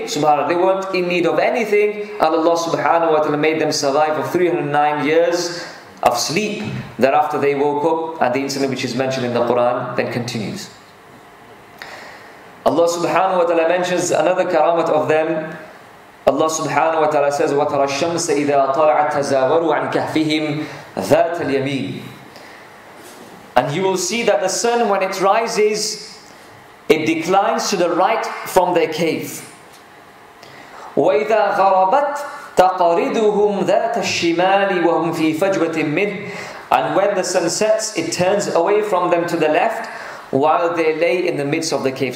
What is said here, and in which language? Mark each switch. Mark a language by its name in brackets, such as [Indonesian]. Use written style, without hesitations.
[English] SubhanAllah, they weren't in need of anything, and Allah subhanahu wa ta'ala made them survive for 309 years of sleep. Thereafter they woke up, and the incident which is mentioned in the Quran then continues. Allah subhanahu wa ta'ala mentions another karamat of them. Allah subhanahu wa ta'ala says, [Arabic] وَتَرَى الشَّمْسَ إِذَا طَلَعَتْ تَزَاوَرُوا عَنْ كَهْفِهِمْ ذَاتَ الْيَمِينِ. [English] And you will see that the sun, when it rises, it declines to the right from their cave. [Arabic] وَإِذَا غَرَبَتْ تَقَرِدُهُمْ ذَاتَ الشِّمَالِ وَهُمْ فِي فَجْوَةٍ مِّنْهِ. [English] And when the sun sets, it turns away from them to the left, while they lay in the midst of the cave.